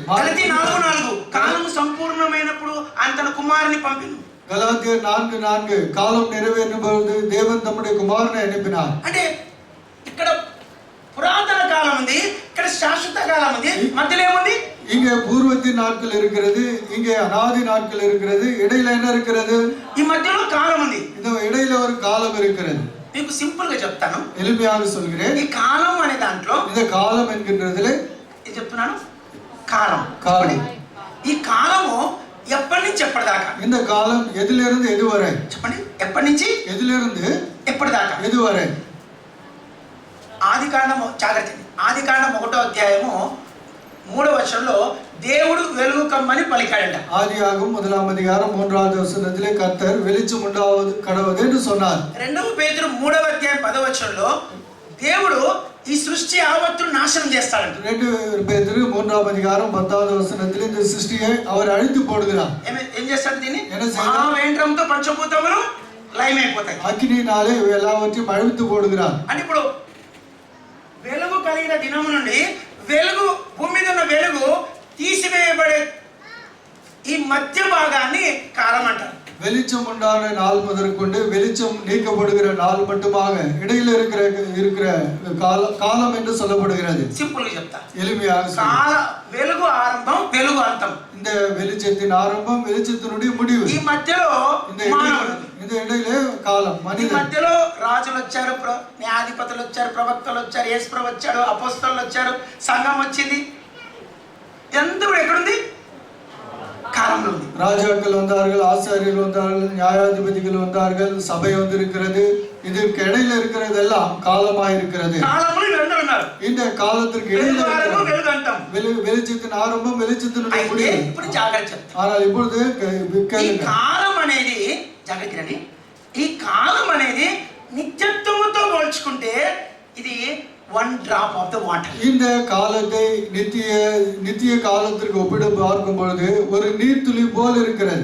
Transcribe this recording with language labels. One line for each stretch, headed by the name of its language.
Telugu: గలతీ 4:4 కాలము సంపూర్ణమైనప్పుడు ఆయన తన కుమారుని పంపిను.
Tamil: கலாத்தியர் 4:4 காலம் நிறைவேறும் பொழுது தேவன் தம்முடைய குமாரனை அனுப்பினார்.
Telugu: అంటే ఇక్కడ పురాతన కాలం ఉంది, ఇక్కడ శాశ్వత కాలం ఉంది, మధ్యలో ఏముంది?
Tamil: இங்கே பூர்வத்தின் நாட்கள் இருக்கிறது, இங்கே அநாதி நாட்கள் இருக்கிறது. இடையில என்ன இருக்கிறது?
Telugu: ఈ మధ్యలో కాలం ఉంది.
Tamil: இந்த இடையில ஒரு காலம் இருக்கிறது.
Telugu: మీకు సింపుల్ గా చెప్తాను,
Tamil: எளிமையாக சொல்கிறேன்.
Telugu: ఈ కాలం అనే దాంట్లో
Tamil: இந்த காலம் என்கின்றதிலே
Telugu: ఏం చెప్తున్నాను? కాలం.
Tamil: காலம்.
Telugu: ఈ కాలము ఎప్పటి నుంచి ఎప్పటిదాకా?
Tamil: இந்த காலம் எதிலிருந்து எதுவரை?
Telugu: చెప్పండి, ఎప్పటి నుంచి
Tamil: எதிலிருந்து
Telugu: ఎప్పటిదాకా?
Tamil: எதுவரை?
Telugu: ఆదికాండం, జాగ్రత్త, ఆదికాండం 1వ అధ్యాయము 3వ వచనంలో దేవుడు వెలుగు కమ్మని పలికాడంట.
Tamil: ஆதியாகமம் 1ஆம் அதிகாரம் 3வது வசனத்திலே கர்த்தர் வெளிச்சம் உண்டாவது கடவுது என்று சொன்னார்.
Telugu: 2 పేతురు 3వ అధ్యాయం 10వ వచనంలో దేవుడు ఈ సృష్టి యావత్తును నాశనం చేస్తాడంట.
Tamil: 2 பேதுரு 3ஆம் அதிகாரம் 10வது வசனத்திலே இந்த சிருஷ்டியை அவர் அழித்து போடுகிறார்.
Telugu: ఏం చేస్తాడు? దీన్ని
Tamil: என்ன செய்தார்?
Telugu: మహావేంద్రంతో పంచభూతములు లయమైపోతాయి.
Tamil: அக்கினியினாலே எல்லாவற்றையும் அழித்து போடுகிறார்.
Telugu: అంటే ఇప్పుడు వెలుగు కలిగిన దినము నుండి వెలుగు, భూమి మీద ఉన్న వెలుగు తీసివేయబడే ఈ మధ్య భాగాన్ని కాలం అంటారు.
Tamil: வெளிச்சம் உண்டான நாள் முதற்கொண்டு வெளிச்சம் நீக்கப்படுகிற நாள் மட்டுமாக இடையில இருக்கிற காலம் என்று சொல்லப்படுகிறது.
Telugu: సింపుల్ గా చెప్తా,
Tamil: எளிமையாக
Telugu: కాల వెలుగు ఆరంభం, వెలుగు అంతం.
Tamil: இந்த வெளிச்சத்தின் ஆரம்பம், வெளிச்சத்தினுடைய முடிவு.
Telugu: ఈ మధ్యలో మానవుడు,
Tamil: இந்த இடையிலே காலம்,
Telugu: ఈ
Tamil: மனிதன்.
Telugu: మధ్యలో రాజులు వచ్చారు, న్యాయాధిపతులు వచ్చారు, ప్రవక్తలు వచ్చారు, యేసుప్రభు వచ్చాడు, అపోస్తలులు వచ్చారు, సంఘం వచ్చింది. ఎంత ఎక్కడుంది? కాలంలో ఉంది.
Tamil: ராஜாக்கள் வந்தார்கள், ஆசாரியர்கள் வந்தார்கள், நியாயாதிபதிகள் வந்தார்கள், சபை வந்திருக்கிறது. இதுக்கு இடையில இருக்கிறது எல்லாம் காலமாய் இருக்கிறது.
Telugu: కాలంలో వీళ్ళందరూ ఉన్నారు.
Tamil: இந்த காலத்திற்கு இடையில
Telugu: వెలుగు, వెలుగు అంతం.
Tamil: வெளிச்சத்தின் ஆரம்பம், வெளிச்சத்தினுடைய
Telugu: అయితే
Tamil: முடிவு.
Telugu: ఇప్పుడు జాగ్రత్త చెప్తా.
Tamil: ஆனால் இப்பொழுது
Telugu: ఈ
Tamil: கேளுங்க.
Telugu: కాలం అనేది, జాగ్రత్త, ఈ కాలం అనేది నిత్యత్వముతో పోల్చుకుంటే ఇది
English: 1 drop of the water.
Tamil: இந்த காலத்தை நித்திய காலத்திற்கு ஒப்பிட்டு பார்க்கும் பொழுது ஒரு நீர்த்துளி போல இருக்கிறது.